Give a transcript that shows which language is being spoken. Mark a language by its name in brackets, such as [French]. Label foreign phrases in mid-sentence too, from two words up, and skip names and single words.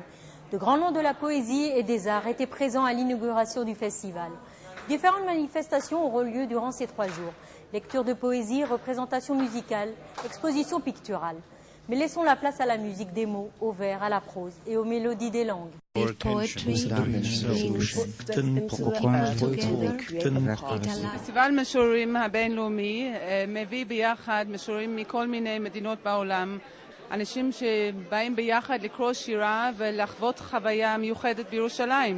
[French] De grands noms de la poésie et des arts étaient présents à l'inauguration du festival. Différentes manifestations auront lieu durant ces 3 jours. Lecture de poésie, représentation musicale, exposition picturale. Mais laissons la place à la musique des mots, aux vers, à la prose et aux mélodies des langues. [Hebrew] פסטיבל משוררים הבינלאומי מביא ביחד משוררים מכל מיני מדינות בעולם, אנשים שבאים ביחד לקרוא שירה ולחוות חוויה מיוחדת בירושלים.